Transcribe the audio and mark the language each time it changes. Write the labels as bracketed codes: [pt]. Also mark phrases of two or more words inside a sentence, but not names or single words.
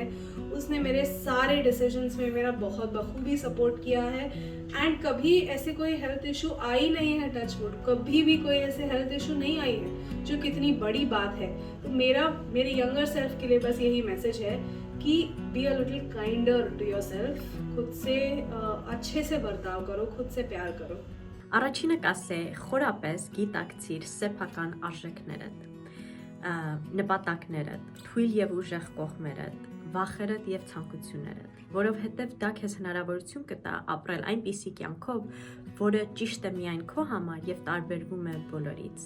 [hi] उसने मेरे सारे डिसीजंस में मेरा बहुत बखूबी सपोर्ट किया है. एंड कभी ऐसे कोई [en] health issue [hi] आई नहीं है, [en] touch wood, [hi] कभी भी कोई ऐसे [en] health issue [hi] नहीं आई है, जो कितनी बड़ी बात है. तो मेरे [en] younger self [hi] के लिए बस यही मैसेज है कि [en] be a little kinder to yourself. [hi] खुद से अच्छे से बर्ताव करो, खुद से प्यार करो. [hy] Առաջինը կասե խորապես գիտակցիր սեփական արժեքներդ, նպատակներդ, թույլ եւ ուժեղ կողմերդ, վախերդ եւ ցանկություններդ, որովհետեւ դա քեզ հնարավորություն կտա ապրել այնպիսի կյանքով, որը ճիշտ է միայն քո համար եւ տարբերվում է բոլորից.